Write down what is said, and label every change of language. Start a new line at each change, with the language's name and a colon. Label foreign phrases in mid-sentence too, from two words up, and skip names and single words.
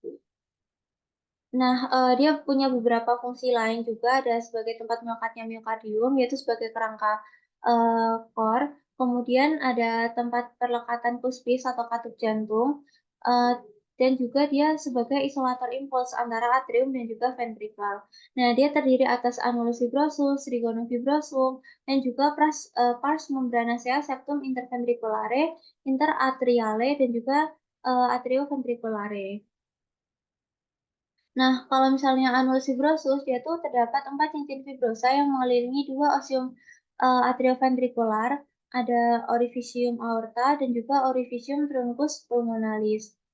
Indonesian: Nah, dia punya beberapa fungsi lain juga, ada sebagai tempat melekatnya miokardium, yaitu sebagai kerangka core. Kemudian ada tempat perlekatan puspis atau katup jantung, eee, dan juga dia sebagai isolator impuls antara atrium dan juga ventrikel. Nah, dia terdiri atas annulus fibrosus, trigonum fibrosum, dan juga pars membranacea septum interventriculare, interatriale, dan juga atrioventriculare. Nah, kalau misalnya annulus fibrosus, dia tuh terdapat 4 cincin fibrosa yang mengelilingi dua osium atrioventrikular. ada orifisium aorta, dan juga orifisium truncus pulmonalis.